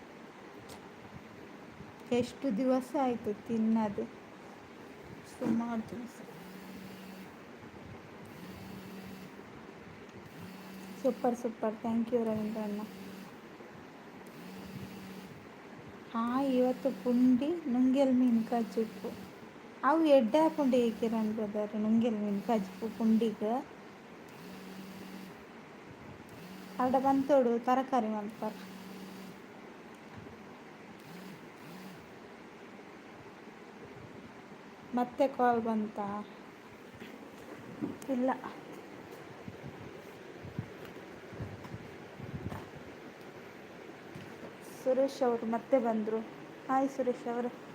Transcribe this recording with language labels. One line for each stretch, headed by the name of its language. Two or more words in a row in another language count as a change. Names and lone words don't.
Kannada: ಎಷ್ಟು ದಿವಸ ಆಯಿತು ತಿನ್ನದು ಸುಮಾರು ದಿವಸ
English: super thank you
Tulu: ರವೀಂದ್ರಣ್ಣ ಹಾಂ ಇವತ್ತು ಪುಂಡಿ ನುಂಗೆಲ್ ಮೀನು ಕಜ್ಜಿಪ್ಪು ಅವು ಎಡ್ಡೆ ಪುಂಡಿ ಕಿರಣ್ ಬ್ರದರ್ ನುಂಗೆಲ್ ಮೀನು ಕಜ್ಜಿಪ್ಪು ಪುಂಡಿಗೆ
Kannada: ಅಡ ಬಂತೋಡು ತರಕಾರಿ ಮಾಡ್ತಾರೆ ಮತ್ತೆ ಕಾಲ್ ಬಂತಾ ಇಲ್ಲ ಸುರೇಶ್ ಅವರು ಮತ್ತೆ ಬಂದರು ಹಾಯ್ ಸುರೇಶ್ ಅವರು